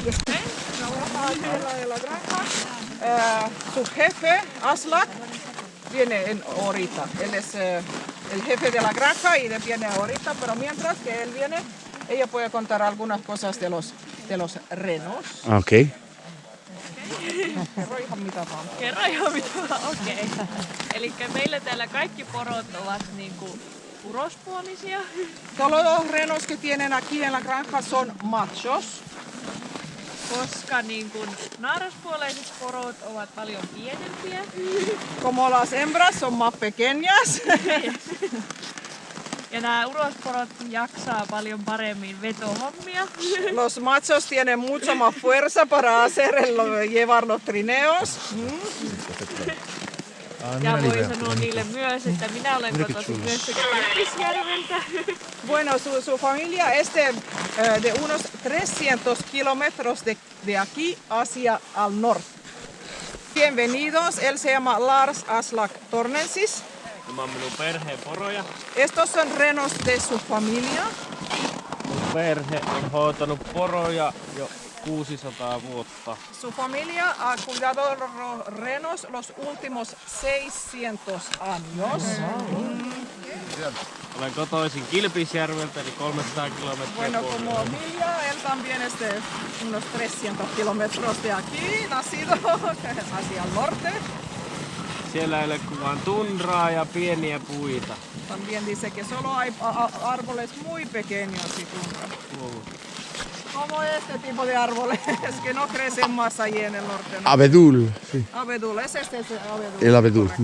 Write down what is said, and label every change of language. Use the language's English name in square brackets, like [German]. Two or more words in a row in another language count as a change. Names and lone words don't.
[Spanish] De la granja. Su jefe, Aslak, viene ahorita. Él es el jefe de la granja y él viene ahorita, pero mientras que él viene, ella puede contar algunas cosas de los renos. Ok. [Finnish] Kerro ihan mitä vaan. Kerro ihan mitä vaan, okei. Elikkä meillä täällä kaikki porot ovat niinku urospuolisia. [Spanish] Todos los renos que tienen aquí en la granja son machos. [Finnish] Koska niin kun naaraspuoleiset porot ovat paljon pienempiä. [Spanish] Como las hembras son más pequeñas. [Finnish] Ja nämä urosporot jaksaa paljon paremmin vetohommia. [Spanish] Los machos tienen mucho más fuerza para llevar los trineos. [Finnish] Ja voi sanoa niille myös, että minä olen kotoisin myös sekä Kilpisjärveltä. [Spanish] Bueno, su familia es de unos 300 kilómetros de aquí hacia al norte. Bienvenidos, él se llama Lars Aslak Tornensis. [Finnish] Tämä on minun perheen poroja. [Spanish] Estos son renos de su familia. [Finnish] Mun perhe on hoitanut poroja jo 600 vuotta. [Spanish] Su familia ha cuidado de los renos los últimos 600 años. [Finnish] Olen kotoisin Kilpisjärveltä, eli 300 kilometriä [Spanish] Bueno, como [Finnish] Pohjolaan. [Spanish] Emilia, él también es de unos 300 kilómetros de aquí, nacido hacia el norte. [Finnish] Siellä ei ole kuin vain tundraa ja pieniä puita. [Spanish] También dice que solo hay árboles muy pequeños y tundra. Como este tipo de árboles que no crecen más allí en el norte, ¿no? Abedul, sí. Abedul, es este abedul. El abedul. Correcto,